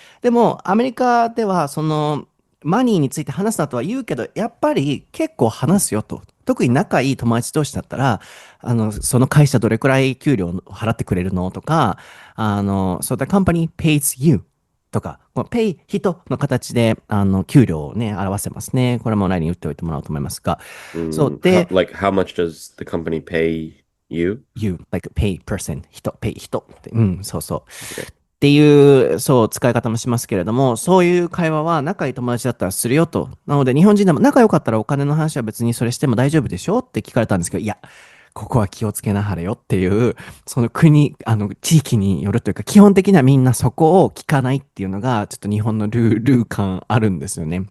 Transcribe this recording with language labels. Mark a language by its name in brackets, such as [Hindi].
[Japanese] でもアメリカではマニーについて話すなとは言うけど、やっぱり結構話すよと。特に仲いい友達同士だったら、その会社どれくらい給料払ってくれるのとか、 [English] so the company pays you [Japanese] とか、この pay 人の形で、給料をね、表せますね。これもラインに打っておいてもらおうと思いますが。そう。 [English] How, [Japanese] で、 [English] like, how much does the company pay you? you, like pay person, 人、pay 人って。 [Japanese] うん、そうそう。 [English] Okay. [Japanese] っていう、そう、使い方もしますけれども、そういう会話は仲いい友達だったらするよと。なので、日本人でも仲良かったらお金の話は別にそれしても大丈夫でしょって聞かれたんですけど、いや、ここは気をつけなはれよっていう、その国、地域によるというか、基本的にはみんなそこを聞かないっていうのが、ちょっと日本のルール感あるんですよね。